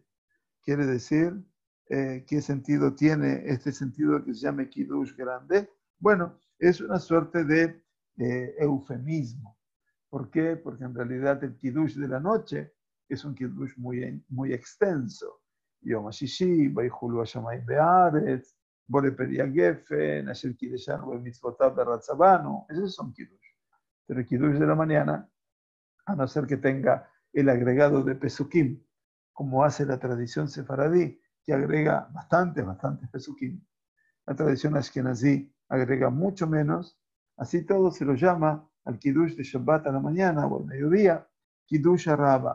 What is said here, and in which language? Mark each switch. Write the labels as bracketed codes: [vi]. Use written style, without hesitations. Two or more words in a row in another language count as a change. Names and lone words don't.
[es] Quiere decir, ¿qué sentido tiene este sentido que se llame Kiddush grande? Bueno, es una suerte de eufemismo. ¿Por qué? Porque en realidad el Kiddush de la noche es un Kiddush muy extenso. [he] יום השישי, ויכולו השמים בארץ, בורא פרי גפן, אשר קדשנו במצוותיו ברצה בנו. [es] Esos son Kiddush. Pero el Kiddush de la mañana, a no ser que tenga el agregado de Pesukim, como hace la tradición sefaradí, que agrega bastantes Pesukim. La tradición ashkenazí agrega mucho menos. Así todo se lo llama al Kiddush de Shabbat a la mañana o al mediodía, [he] קידושא רבא.